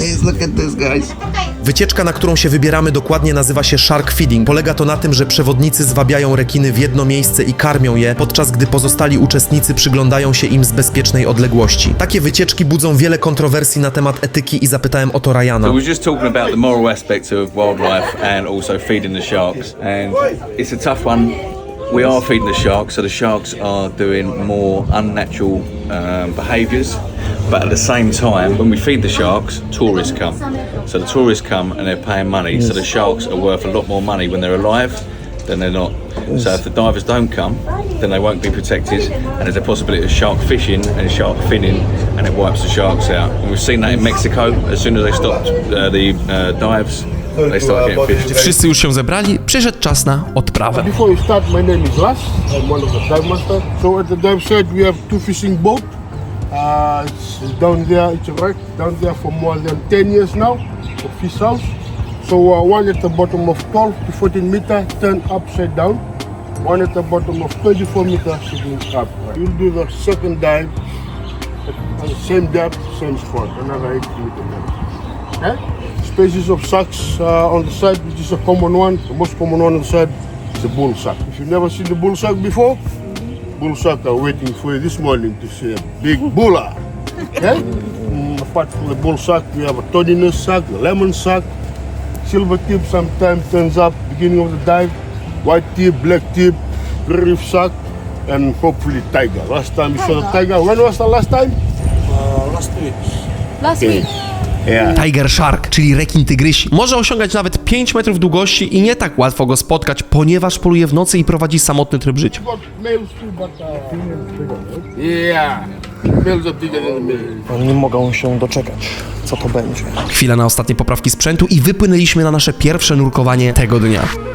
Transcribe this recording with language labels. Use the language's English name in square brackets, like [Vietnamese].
[English] Look at this, guys. [Polish] Wycieczka, na którą się wybieramy, dokładnie nazywa się shark feeding. Polega to na tym, że przewodnicy zwabiają rekiny w jedno miejsce i karmią je, podczas gdy pozostali uczestnicy przyglądają się im z bezpiecznej odległości. Takie wycieczki budzą wiele kontrowersji na temat etyki i zapytałem o to Ryana. [English] So we're just talking about the moral aspects of wildlife and also feeding the sharks. And it's a tough one. We are feeding the sharks, so the sharks are doing more unnatural behaviours. But at the same time, when we feed the sharks, tourists come. So the tourists come and they're paying money. So the sharks are worth a lot more money when they're alive than they're not. So if the divers don't come, then they won't be protected. And there's a possibility of shark fishing and shark finning, and it wipes the sharks out. And we've seen that in Mexico. As soon as they stopped the dives, they started getting fished. [Polish] Wszyscy już się zebrali, przyszedł czas na odprawę. [English] Before we start, my name is Las. I'm one of the dive masters. So at the dive site, we have two fishing boats. It's down there, it's a wreck, down there for more than 10 years now, for fish house. So one at the bottom of 12 to 14 meters, turned upside down. One at the bottom of 24 meters, sitting up. You'll do the second dive at the same depth, same spot, another 8 meter depth. Okay? Species of sharks on the side, which is a common one. The most common one on the side is the bull shark. If you've never seen the bull shark before, bull shark are waiting for you this morning to see a big bulla. Okay? Apart from the bull shark, we have a tordinous shark, the lemon shark, silver tip sometimes turns up beginning of the dive, white tip, black tip, grey reef shark, and hopefully tiger. Last time we saw the tiger. When was the last time? Last week. Last week. Yeah. [Polish] Tiger shark, czyli rekin tygrysi, może osiągać nawet 5 metrów długości i nie tak łatwo go spotkać, ponieważ poluje w nocy i prowadzi samotny tryb życia. [English] Got males too, but females bigger, right? Yeah. Males are bigger than the males. [Polish] Oni nie mogą się doczekać, co to będzie. Chwila na ostatnie poprawki sprzętu i wypłynęliśmy na nasze pierwsze nurkowanie tego dnia.